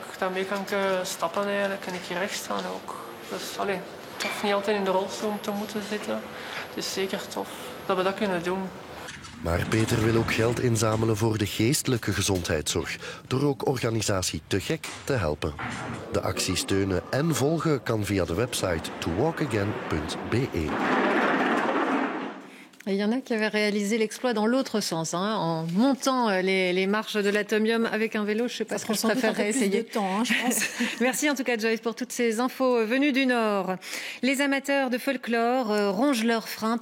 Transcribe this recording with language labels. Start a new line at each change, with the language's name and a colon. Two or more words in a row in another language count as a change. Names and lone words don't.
Dutch: Daarmee kan ik stappen eigenlijk en ik hier rechts staan ook. Dus tof niet altijd in de rolstoel te moeten zitten. Het is zeker tof dat we dat kunnen doen. Maar Peter wil ook geld inzamelen voor de geestelijke gezondheidszorg, door ook organisatie Te Gek te helpen. De actie steunen en volgen kan via de website towalkagain.be.
French: Il y en a qui avaient réalisé l'exploit dans l'autre sens, en montant les marches de l'Atomium avec un vélo. Je ne sais pas ce que je préférerais essayer. De temps, je pense. Merci en tout cas, Joyce, pour toutes ces infos venues du Nord. Les amateurs de folklore rongent leurs freins.